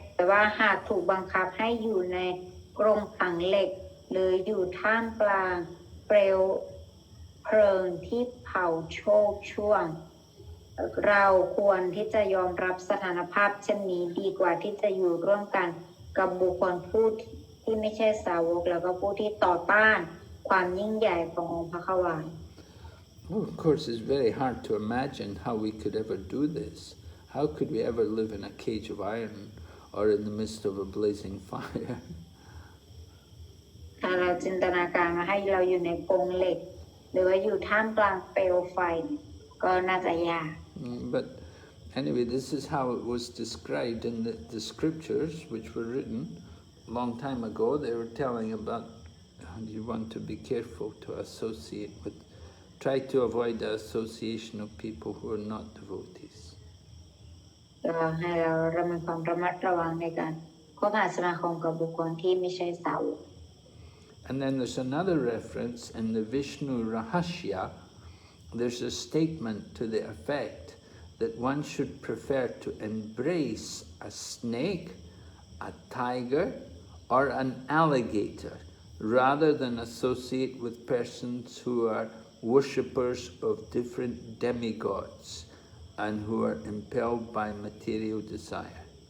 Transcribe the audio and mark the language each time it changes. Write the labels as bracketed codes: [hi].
[th] ว่าหากถูกบังคับให้อยู่ในกรงขังเหล็กหรืออยู่ท่ามกลางเปลวเพลิงที่เผาโชกช่วงเราควรที่จะยอมรับสถานภาพเช่นนี้ดีกว่าที่จะอยู่ร่วมกันกับบุคคลผู้ที่ไม่ใช่สาวกแล้วก็ผู้ที่ต่อต้านความยิ่งใหญ่ขององค์พระควาร [en] Oh, of course, it's very hard to imagine how we could ever do this. How could we ever live in a cage of iron or in the midst of a blazing fire? [th] ถ้าเราจินตนาการมาให้เราอยู่ในกรงเหล็กหรือว่าอยู่ท่ามกลางเปลวไฟก็น่าจะยาก [en] But anyway, this is how it was described in the scriptures, which were written a long time ago. They were telling about how you want to be careful to associate with, try to avoid the association of people who are not devotees. [th] ก็ให้เรามีความระมัดระวังในการคบหาสมาคมกับบุคคลที่ไม่ใช่สาวก [en] And then there's another reference in the Vishnu Rahasya. There's a statement to the effect that one should prefer to embrace a snake, a tiger, or an alligator rather than associate with persons who are worshippers of different demigods and who are impelled by material desire.